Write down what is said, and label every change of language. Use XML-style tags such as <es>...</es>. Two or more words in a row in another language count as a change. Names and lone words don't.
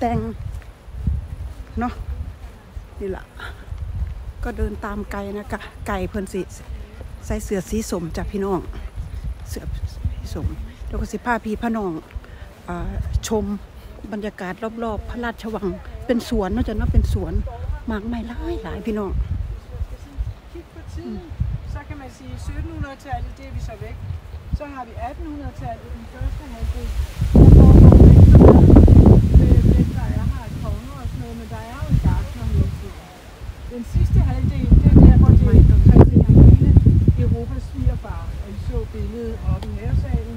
<tts>แต่งเนาะนี่แหละก็เดินตามไก่นะไก่เพิ่นสิใส่เสื้อสีส้มจากพี่น้องเสื้อสีส้มแล้วก็สิพาพี่พน้องชมบรรยากาศรอบๆพระราชวังเป็นสวนเนาะจ้ะเนาะเป็นสวนหมากไม้หลายพี่น้อง</tts> <da>Så kan man sige 1700-tallet, det er vi så væk. Så har vi 1800-tallet, den første halvdel. Der er her et konge og sådan noget, men der er jo en gartner hele tiden. Den sidste halvdel, det er der, hvor det er omkring hele Europas svigerfar, og I så billedet oppe i havesalen.</da>